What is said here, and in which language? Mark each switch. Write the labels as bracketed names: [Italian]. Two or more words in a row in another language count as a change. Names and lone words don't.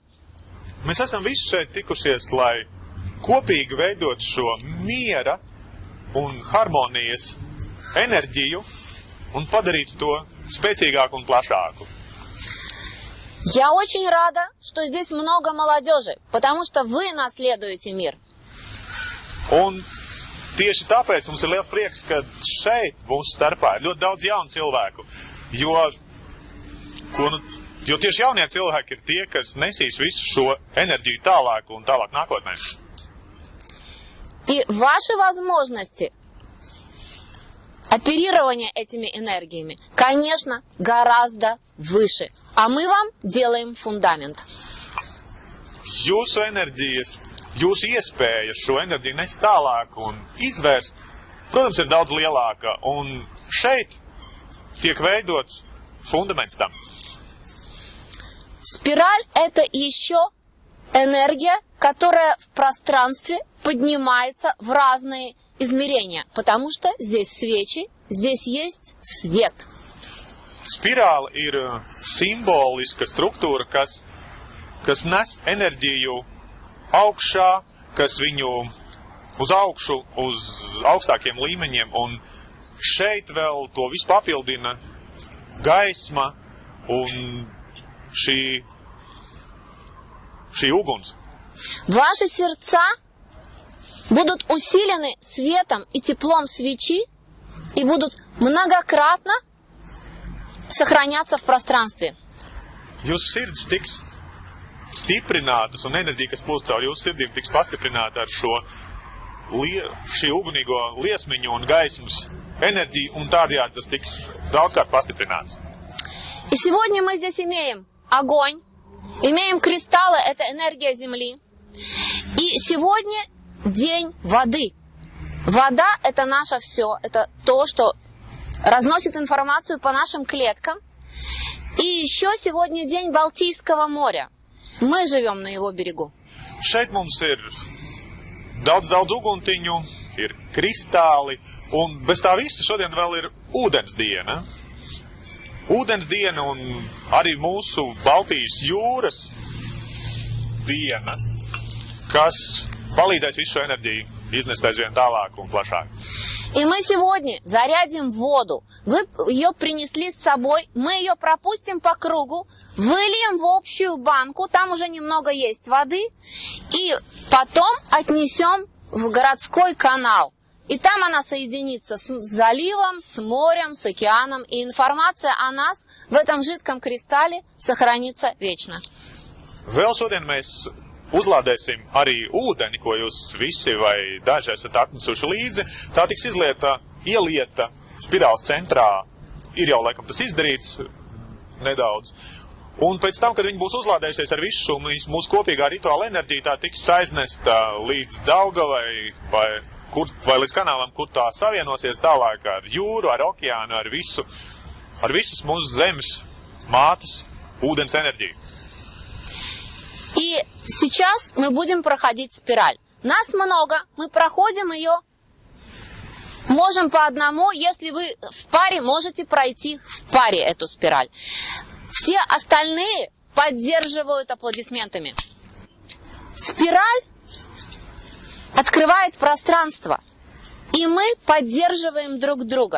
[Latvian] Mēs esam visi šeit tikušies, lai kopīgi veidot šo miera un harmonijas enerģiju un padarītu to spēcīgāku un plašāku. [Russian] Я очень рада, что здесь много молодежи, потому что вы наследуете мир. [Latvian] Un tieši tāpēc mums ir liels prieks, ka šeit mūsu starpā ir ļoti daudz jaunu cilvēku, jo tieši jaunie cilvēki ir tie, kas nesīs visu šo enerģiju tālāk un tālāk nākotnē. [Russian] И ваши возможности оперирования этими энергиями, конечно, гораздо выше. А мы вам делаем фундамент. [Latvian] Jūsu enerģijas, jūsu iespējas šo enerģiju nest tālāk un izvērst, protams, ir daudz lielāka. Un šeit tiek veidots fundaments tam. [Russian] Спираль – это еще энергия, которая в пространстве поднимается в разные измерения, потому что здесь свечи, здесь есть свет. [Latvian] Spirāli ir simboliska struktūra, kas nes enerģiju augšā, kas viņu uz augšu, uz augstākiem līmeņiem, un šeit vēl to visu papildina gaisma un šī uguns. [Russian] Ваши сердца будут усилены светом и теплом свечи и будут многократно сохраняться в пространстве. [Latvian] Jūsu sirds tiks stiprinātas un enerģija, kas plūst caur jūsu sirdīm, tiks pastiprināta ar šī ugunīgo liesmiņu un gaismas enerģiju, un tādējādi tas tiks daudzkārt pastiprināts. [Russian] И сегодня мы здесь имеем огонь, имеем кристаллы, это энергия Земли. И сегодня день воды. Вода – это наше все, это то, что разносит информацию по нашим клеткам. И еще сегодня день Балтийского моря. Мы живем на его берегу. [Latvian] Šeit mums ir daudz uguntiņu, ir kristāli, un bez tā visa šodien vēl ir ūdens diena. Ūdens diena un arī mūsu Baltijas jūras diena, kas palīdzēs visu šo enerģiju iznest aizvien tālāk un plašāk. [Russian] И мы сегодня зарядим воду. Вы ее принесли с собой, мы ее пропустим по кругу, выльем в общую банку, там уже немного есть воды, и потом отнесем в городской канал. И там она соединится с заливом, с морем, с океаном, и информация о нас в этом жидком кристалле сохранится вечно. [Latvian] Vēl šodien mēs uzlādēsim arī ūdeni, ko jūs visi vai daži esat atnesuši līdzi. Tā tiks ielieta spirāles centrā. Ir jau laikam tas izdarīts nedaudz. Un pēc tam, kad viņi būs uzlādējušies ar visu šo mūsu kopīgā rituāla enerģiju, tā tiks aiznesta līdz Daugavai vai līdz kanālam, kur tā savienosies tālāk ar jūru, ar okeānu, ar visas mūsu zemes mātes ūdens enerģiju. [Russian] И сейчас мы будем проходить спираль. Нас много, мы проходим ее, можем по одному, если вы в паре, можете пройти в паре эту спираль. Все остальные поддерживают аплодисментами. Спираль открывает пространство, и мы поддерживаем друг друга.